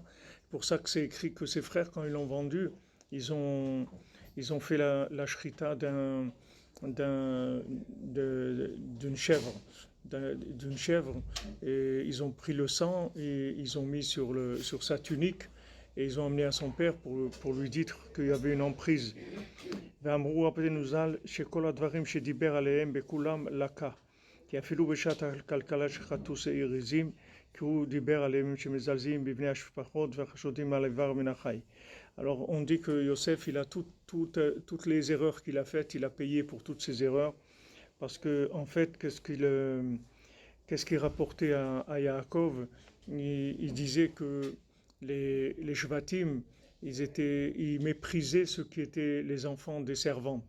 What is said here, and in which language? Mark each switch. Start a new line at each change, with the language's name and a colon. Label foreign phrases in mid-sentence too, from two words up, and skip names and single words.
French: C'est pour ça que c'est écrit que ses frères, quand ils l'ont vendu, ils ont fait la shrita d'une chèvre. Et ils ont pris le sang et ils ont mis sur sa tunique et ils ont emmené à son père pour lui dire qu'il y avait une emprise.
Hebrew: ואמרו רבותינו ז"ל שכל הדברים שדיבר עליהם בכולם לקה, כי אפילו בשעת הכלכלה שחטאו שעיר עזים, כי הוא דיבר עליהם שמזלזלים בבני המשפחות והחשודים על איבר מן החי.
French: Alors on dit que Yosef, il a toutes les erreurs qu'il a faites, il a payé pour toutes ces erreurs, parce que en fait, qu'est-ce qu'il rapportait à Yaakov? Il disait que les Shvatim, ils méprisaient ceux qui étaient les enfants des servantes.